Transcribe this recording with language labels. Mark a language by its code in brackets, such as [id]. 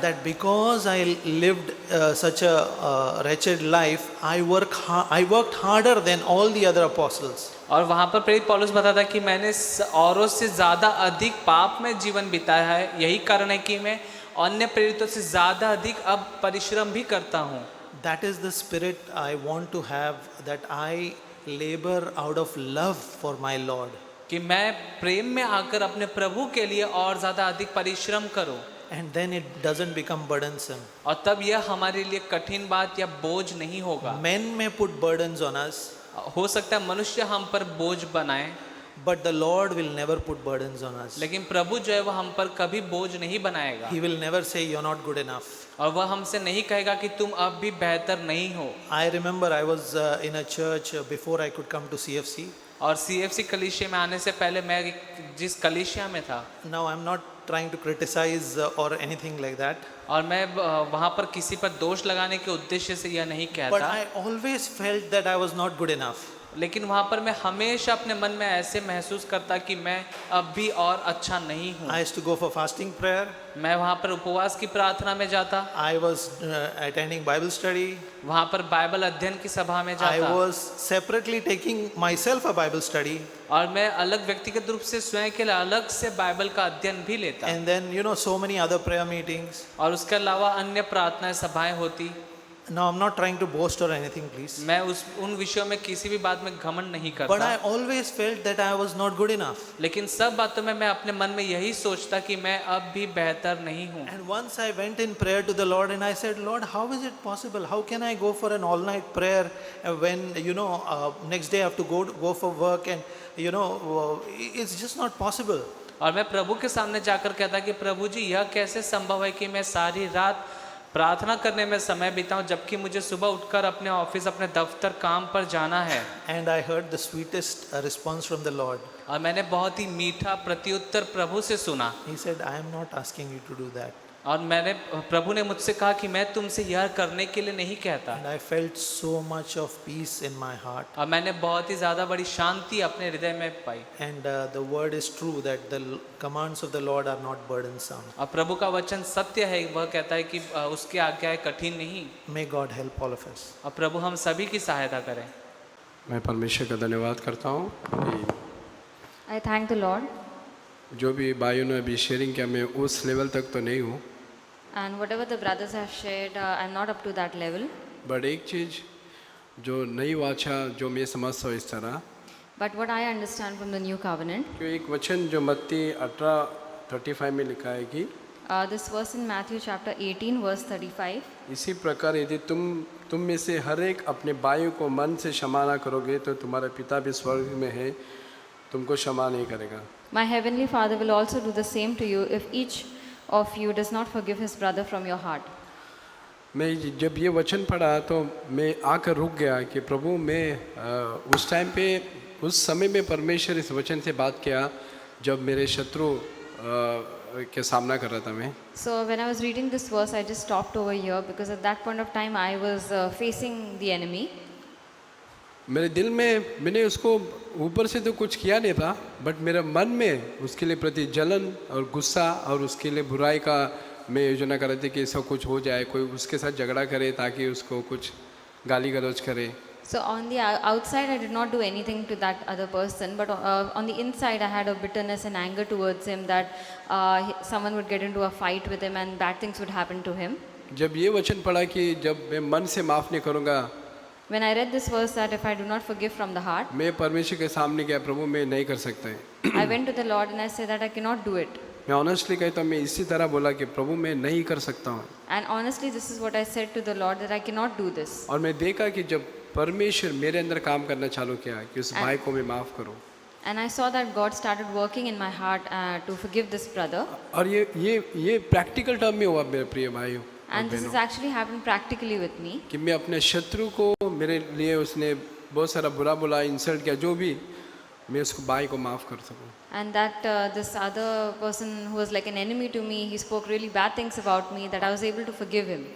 [en] that because I lived such a wretched life, I worked harder than all the other apostles. [hi] और वहाँ पर प्रेरित पौलुस बताता है कि मैंने औरों से ज़्यादा अधिक पाप में जीवन बिताया है। यही कारण है कि मैं अन्य प्रेरितों से ज़्यादा अधिक अब परिश्रम भी करता हूँ। [en] That is the spirit I want to have, that I labor out of love for my Lord. [hi] कि मैं प्रेम में आकर अपने प्रभु के लिए और ज़्यादा अधिक परिश्रम करूं। [en] And then it doesn't become burdensome. [hi] और तब यह हमारे लिए कठिन बात या बोझ नहीं होगा। [en] Men may put burdens on us, [hi] हो सकता है मनुष्य हम पर बोझ बनाए, [en] but the Lord will never put burdens on us. [hi] लेकिन प्रभु जो है वह हम पर कभी बोझ नहीं बनाएगा। [en] He will never say you're not good enough. [hi] और वह हमसे नहीं कहेगा कि तुम अब भी बेहतर नहीं हो। [en] I remember I was in a church before I could come to CFC. [hi] और CFC कलीसिया में आने से पहले मैं जिस कलीसिया में था, [en] Now I'm not trying to criticize or anything like that, [hi] और मैं वहाँ पर किसी पर दोष लगाने के उद्देश्य से यह नहीं [en] but [hi] कहता, [en] I always felt that I was not good enough. [hi] लेकिन वहाँ पर मैं हमेशा अपने मन में ऐसे महसूस करता कि मैं अब भी और अच्छा नहीं हूँ। [en] I used to go for fasting prayer. [hi] मैं वहाँ पर उपवास की प्रार्थना में जाता, [en] I was attending Bible study. [hi] वहाँ पर बाइबल अध्ययन की सभा में [en] I [hi] जाता, [en] was separately taking myself a Bible study. [hi] और मैं अलग व्यक्तिगत रूप से स्वयं के लिए अलग से बाइबल का अध्ययन भी लेता, [en] And then, so many other prayer meetings. [hi] और उसके अलावा अन्य प्रार्थनाएं सभाएं होती। [en] Now, I'm not trying to boast or anything, please. [hi] मैं उन विषयों में किसी भी बात में घमंड नहीं [en] But [hi] करता, [en] I always felt that I was not good enough. [hi] लेकिन सब बातों में मैं अपने मन में यही सोचता कि मैं अब भी बेहतर नहीं हूँ। [en] And once I went in prayer to the Lord and I said, Lord, how is it possible? How can I go for an all-night prayer when, next day I have to go for work and, it's just not possible. [hi] और मैं प्रभु के सामने जाकर कहता कि प्रभु जी यह कैसे संभव है कि मैं सारी रात प्रार्थना करने में समय बिताऊं जबकि मुझे सुबह उठकर अपने ऑफिस अपने दफ्तर काम पर जाना है। [en] And I heard the sweetest response from the Lord. [hi] और मैंने बहुत ही मीठा प्रत्युत्तर प्रभु से सुना, [en] He said, I am not asking you to do that. [hi] और प्रभु ने मुझसे कहा कि मैं तुमसे यह करने के लिए नहीं कहता। [en] And I felt so much of peace in my heart. [hi] और मैंने बहुत ही ज़्यादा बड़ी शांति अपने हृदय में पाई। [en] And the word is true that the commands of the Lord are not burdensome. [hi] और प्रभु का वचन सत्य है, वह कहता है कि उसकी आज्ञाएं कठिन नहीं। [en] May God help all of us. [hi] और प्रभु हम सभी की सहायता करें। मैं परमेश्वर का धन्यवाद करता हूँ कि [en] I thank the Lord, [hi] जो भी भाइयों ने अभी शेयरिंग किया, मैं उस लेवल तक तो नहीं हूँ, [en] and whatever the brothers have shared, I'm not up to that level. [hi] But एक चीज़ जो नई वाचा जो मैं समझता हूँ इस तरह, [en] But what I understand from the new covenant, [hi] कि एक वचन जो मत्ती 18:35 में लिखा है कि [en] this verse in Matthew chapter 18, verse 35. [hi] इसी प्रकार यदि तुम में से हर एक अपने भाइयों को मन से क्षमा ना करोगे तो तुम्हारा पिता भी स्वर्ग में है तुमको क्षमा नहीं करेगा। [en] My heavenly Father will also do the same to you if each of you does not forgive his brother from your heart. [hi] मैं जब ये वचन पढ़ा तो मैं आकर रुक गया कि प्रभु मैं उस टाइम पे उस समय में परमेश्वर इस वचन से बात किया जब मेरे शत्रु के सामना कर रहा था मैं। [en] So when I was reading this verse, I just stopped over here because at that point of time I was facing the enemy. [hi] मेरे दिल में मैंने उसको ऊपर से तो कुछ किया नहीं था, बट मेरे मन में उसके लिए प्रति जलन और गुस्सा और उसके लिए बुराई का मैं योजना कर रही थी कि सब कुछ हो जाए, कोई उसके साथ झगड़ा करे ताकि उसको कुछ गाली गलौज करे। [en] So on the outside I did not do anything to that other person, but on the inside I had a bitterness and anger towards him that someone would get into a fight with him and bad things would happen to him. [hi] जब ये वचन पढ़ा कि जब मैं मन से माफ़ नहीं करूँगा, [en] When I read this verse that if I do not forgive from the heart, [hi] मैं परमेश्वर के सामने गया, प्रभु मैं नहीं कर सकता है। [en] I went to the Lord and I said that I cannot do it. [hi] मैं ऑनेस्टली कहता हूँ, मैं इसी तरह बोला कि प्रभु मैं नहीं कर सकता हूँ। [en] And honestly, this is what I said to the Lord, that I cannot do this. [hi] और मैं देखा कि जब परमेश्वर मेरे अंदर काम करना चालू किया कि उस भाई को मैं माफ़ करूँ, [en] And I saw that God started working in my heart to forgive this brother. [hi] और ये प्रैक्टिकल टर्म में हुआ मेरे प्रिय भाइयों [en] And this has actually happened practically with me. [hi] कि मैं अपने शत्रु को, मेरे लिए उसने बहुत सारा बुरा बुला इंसल्ट किया, जो भी, मैं उसको भाई को माफ़ कर सकूँ। [en] And that this other person who was like an enemy to me, he spoke really bad things about me, that I was able to forgive him.